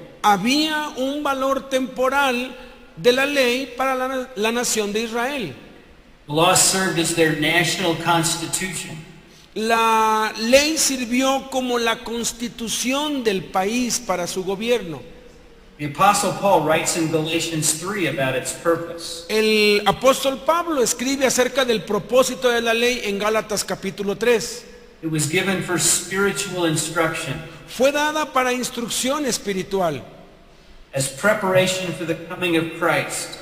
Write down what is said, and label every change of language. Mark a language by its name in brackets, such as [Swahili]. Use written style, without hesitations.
[Spanish] Había un valor temporal de la ley para la nación de Israel. [English] The law served as their national constitution. [Spanish] La ley sirvió como la constitución del país para su gobierno. [English] The Apostle Paul writes in Galatians 3 about its purpose. [Spanish] El apóstol Pablo escribe acerca del propósito de la ley en Gálatas capítulo 3. [English] It was given for spiritual instruction, [Spanish] Fue dada para instrucción espiritual, [English] as preparation for the coming of Christ.